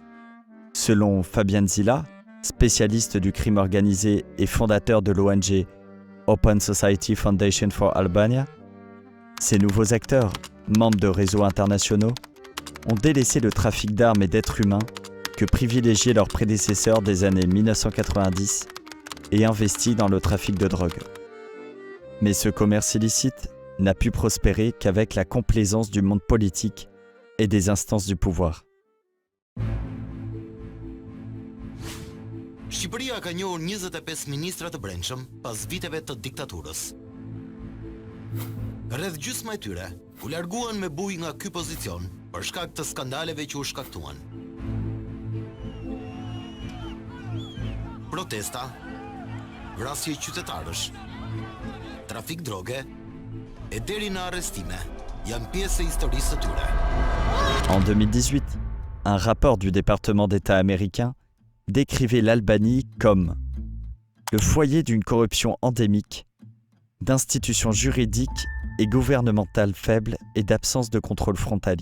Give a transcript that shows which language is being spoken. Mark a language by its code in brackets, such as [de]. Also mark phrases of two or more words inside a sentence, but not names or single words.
[fr] Selon Fabian Zila, spécialiste du crime organisé et fondateur de l'ONG Open Society Foundation for Albania, ces nouveaux acteurs, membres de réseaux internationaux, ont délaissé le trafic d'armes et d'êtres humains que privilégiaient leurs prédécesseurs des années 1990 et investi dans le trafic de drogue. Mais ce commerce illicite n'a pu prospérer qu'avec la complaisance du monde politique et des instances du pouvoir. [sq] Shqipëria ka njohur 25 ministra të brendshëm pas viteve të diktaturës. Rreth gjysma e tyre u larguan me bujë nga ky pozicion për shkak të skandaleve që u shkaktuan. Protesta, vrasje qytetarësh, trafik droge e deri në arrestime janë pjesë e historisë së tyre. [fr] En 2018, un rapport du département d'État américain décrivait l'Albanie comme le foyer d'une corruption endémique, d'institutions juridiques et gouvernementales faibles et d'absence de contrôle frontalier.